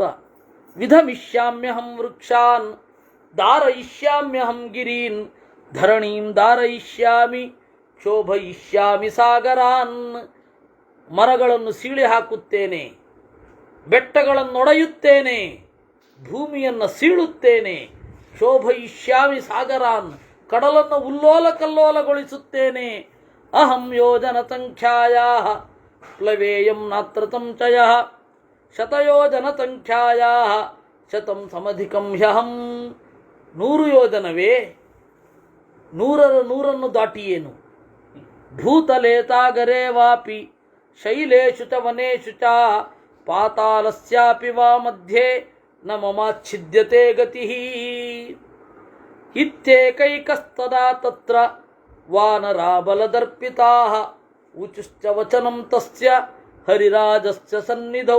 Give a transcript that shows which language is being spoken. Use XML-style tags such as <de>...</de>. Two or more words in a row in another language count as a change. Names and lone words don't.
<sa>ವಿಧಮಿಷ್ಯಾಮ್ಯಹಂ ವೃಕ್ಷಾನ್ ಧಾರಯಿಷ್ಯಾಮ್ಯಹಂ ಗಿರೀನ್ ಧರಣೀಂ ಧಾರಯಿಷ್ಯಾಮಿ ಶೋಭಯಿಷ್ಯಾಮಿ ಸಾಗರಾನ್.</sa> <kn>ಮರಗಳನ್ನು ಸೀಳಿ ಹಾಕುತ್ತೇನೆ, ಬೆಟ್ಟಗಳನ್ನೊಡೆಯುತ್ತೇನೆ, ಭೂಮಿಯನ್ನು ಸೀಳುತ್ತೇನೆ.</kn> <sa>ಶೋಭಯಿಷ್ಯಾಮಿ ಸಾಗರಾನ್,</sa> <kn>ಕಡಲನ್ನು ಉಲ್ಲೋಲ ಕಲ್ಲೋಲಗೊಳಿಸುತ್ತೇನೆ.</kn> <sa>ಅಹಂ ಯೋಜನ ಸಂಖ್ಯಾಯಾಃ ಪ್ಲವೇಯಂ ನಾತ್ರ ಸಂಚಯಃ ಶತಯೋಜನ ಸಂಖ್ಯಾಯಾಃ ಶತಂ ಸಮಧಿಕಂ ಹ್ಯಹಂ.</sa> <kn>100 ಯೋಜನವೇ? 100 ದಾಟಿಯೇನು?</kn> <sa>ಭೂತಲೇ ಸಾಗರೇ ವಾಪಿ ಶೈಲೇಶು ಚ ವನೇಶು ಚ ಪಾತಾಲಸ್ಯಾಪಿ ವಾ ಮಧ್ಯೆ ನ ಮಮಾಚ್ಛಿದ್ಯತೆ ಗತಿಃ. ಇತ್ಯೇಕೈಕಸ್ತದಾ ತತ್ರ ವಾನರಾ ಬಲದರ್ಪಿತಾಃ ಊಚುಶ್ಚ ವಚನಂ ತಸ್ಯ ಹರಿರಾಜಸ್ಯ ಸನ್ನಿಧೌ.</sa>